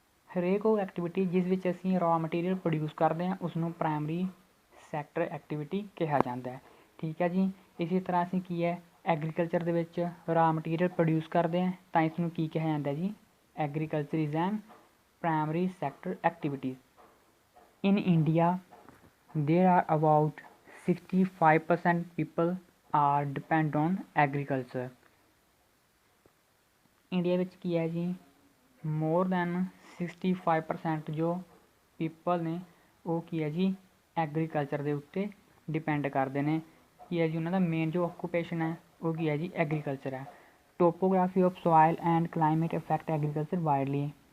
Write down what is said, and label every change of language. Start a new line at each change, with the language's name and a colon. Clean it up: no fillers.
Punjabi: ਹਰੇਕ ਉਹ ਐਕਟੀਵਿਟੀ ਜਿਸ ਵਿੱਚ ਅਸੀਂ ਰਾ ਮਟੀਰੀਅਲ ਪ੍ਰੋਡਿਊਸ ਕਰਦੇ ਹਾਂ ਉਸਨੂੰ ਪ੍ਰਾਇਮਰੀ ਸੈਕਟਰ ਐਕਟੀਵਿਟੀ ਕਿਹਾ ਜਾਂਦਾ ਹੈ। ਠੀਕ ਹੈ ਜੀ। ਇਸੇ ਤਰ੍ਹਾਂ ਅਸੀਂ ਕੀ ਹੈ, ਐਗਰੀਕਲਚਰ ਦੇ ਵਿੱਚ ਰਾ ਮਟੀਰੀਅਲ ਪ੍ਰੋਡਿਊਸ ਕਰਦੇ ਹਾਂ ਤਾਂ ਇਸ ਨੂੰ ਕੀ ਕਿਹਾ ਜਾਂਦਾ ਜੀ,
English: Agriculture is an primary sector activities. In India there are about 65% people are depend on agriculture।
Punjabi: India ਵਿੱਚ ਕੀ ਹੈ ਜੀ,
English: more than
Punjabi: 65% ਜੋ ਪੀਪਲ ਨੇ ਉਹ ਕੀ ਹੈ ਜੀ, ਐਗਰੀਕਲਚਰ ਦੇ ਉੱਤੇ ਡਿਪੈਂਡ ਕਰਦੇ ਨੇ। ਕੀ ਹੈ ਜੀ, ਉਹਨਾਂ ਦਾ ਮੇਨ ਜੋ ਆਕੂਪੇਸ਼ਨ ਹੈ ਉਹ ਕੀ ਹੈ ਜੀ, ਐਗਰੀਕਲਚਰ ਹੈ।
English: Topography of soil and climate effect agriculture widely.